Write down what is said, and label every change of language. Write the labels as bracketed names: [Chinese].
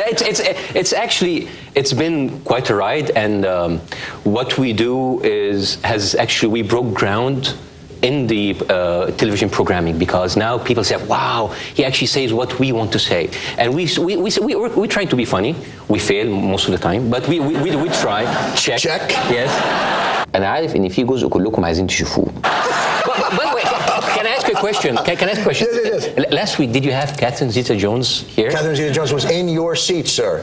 [English] It's actually, it's been quite a ride, and what we do we broke ground in the television programming, because now people say, wow, he actually says what we want to say. And we try to be funny. We fail most of the time, but we try. Check. Yes. [Arabic] أنا عارف إن في جزء كلكم عايزين تشوفوه. [English] But wait, can I ask you a question? Can I ask a question? Yes. Last week, did you have Catherine Zeta-Jones here? Catherine Zeta-Jones was in your seat, sir.